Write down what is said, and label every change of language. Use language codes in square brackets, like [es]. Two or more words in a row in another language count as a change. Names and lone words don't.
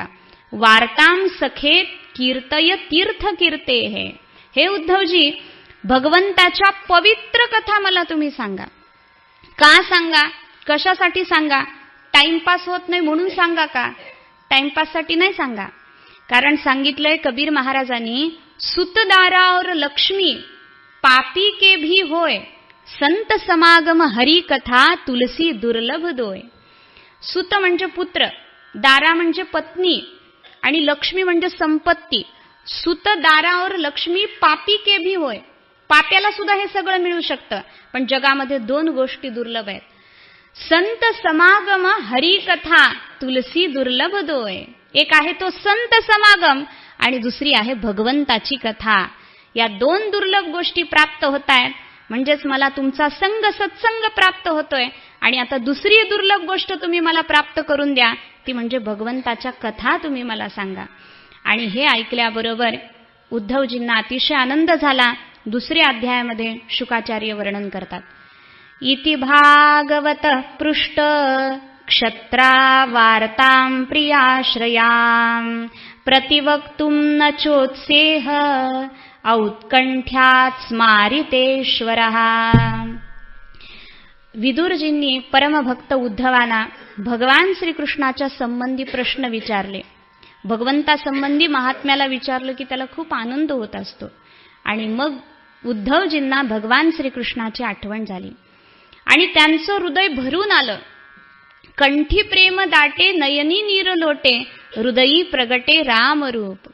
[sa] वार्ताम सखे कीर्तय तीर्थ कीर्ते. [mr] हे उद्धवजी, भगवंताच्या पवित्र कथा मला तुम्ही सांगा. का सांगा, कशासाठी सांगा? टाइमपास होत नाही म्हणून सांगा का? टाइमपाससाठी नाही सांगा. कारण सांगितलंय कबीर महाराजांनी, [hi] सुतदारा और लक्ष्मी पापी के भी होय, संत समागम हरी कथा तुलसी दुर्लभ दोय. [mr] सुत म्हणजे पुत्र, दारा म्हणजे पत्नी आणि लक्ष्मी म्हणजे संपत्ती. [hi] सुत दारा और लक्ष्मी पापी के भी होय. [mr] पाप्याला सुद्धा हे सगळं मिळू शकतं, पण जगामध्ये दोन गोष्टी दुर्लभ आहेत. [hi] संत समागम हरी कथा तुलसी दुर्लभ दोय. [mr] एक आहे तो संत समागम आणि दुसरी आहे भगवंताची कथा. या दोन दुर्लभ गोष्टी प्राप्त होत आहेत, म्हणजेच मला तुमचा संग सत्संग प्राप्त होतोय. आणि आता दुसरी दुर्लभ गोष्ट तुम्ही मला प्राप्त करून द्या, ती म्हणजे भगवंताच्या कथा तुम्ही मला सांगा. आणि हे ऐकल्याबरोबर उद्धवजींना अतिशय आनंद झाला. दुसऱ्या अध्यायामध्ये शुकाचार्य वर्णन करतात. [sa] इति भागवत पृष्ठ क्षत्रा वार्तां प्रियाश्रयां प्रतिवक्तुं न चोत्सेह औत्कंठ्यात् स्मारितेश्वरः. [mr] विदुरजींनी परमभक्त उद्धवांना भगवान श्रीकृष्णाच्या संबंधी प्रश्न विचारले. भगवंतासंबंधी महात्म्याला विचारलं की त्याला खूप आनंद होत असतो. आणि मग उद्धवजींना भगवान श्रीकृष्णाची आठवण झाली आणि त्यांचं हृदय भरून आलं. कंठी प्रेम दाटे नयनी नीर लोटे हृदयी प्रगटे रामरूप.